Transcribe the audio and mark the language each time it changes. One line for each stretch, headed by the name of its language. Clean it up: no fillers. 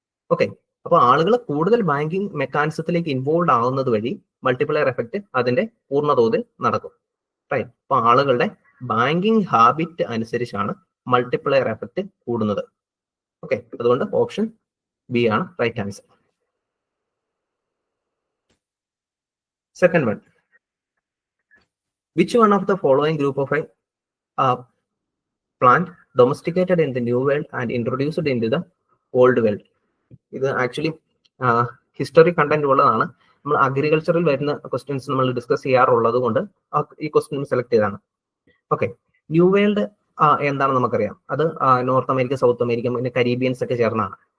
Malayalam: Okay, അപ്പൊ ആളുകൾ കൂടുതൽ ബാങ്കിങ് മെക്കാനിസത്തിലേക്ക് ഇൻവോൾവ് ആവുന്നത് വഴി മൾട്ടിപ്ലയർ എഫക്റ്റ് അതിന്റെ പൂർണ്ണതോതിൽ നടക്കും. റൈറ്റ്. അപ്പൊ ആളുകളുടെ ബാങ്കിങ് ഹാബിറ്റ് അനുസരിച്ചാണ് മൾട്ടിപ്ലയർ എഫക്റ്റ് കൂടുന്നത്. ഓക്കെ, അതുകൊണ്ട് ഓപ്ഷൻ ബി ആണ് right answer.
English: Second one, which one of the following group of a plant domesticated in the new world and introduced into the old world?
Malayalam: ഇത് actually history content ഉള്ളതാണ്. നമ്മൾ അഗ്രികൾച്ചറിൽ വരുന്ന questions നമ്മൾ discuss ചെയ്യാറുള്ളത് കൊണ്ട് ഈ question select ചെയ്താണ്. Okay, new world എന്താണെന്ന് നമുക്കറിയാം. അത് നോർത്ത് അമേരിക്ക, സൗത്ത് അമേരിക്ക, പിന്നെ കരീബിയൻസ് ഒക്കെ ചേർന്നാണ്.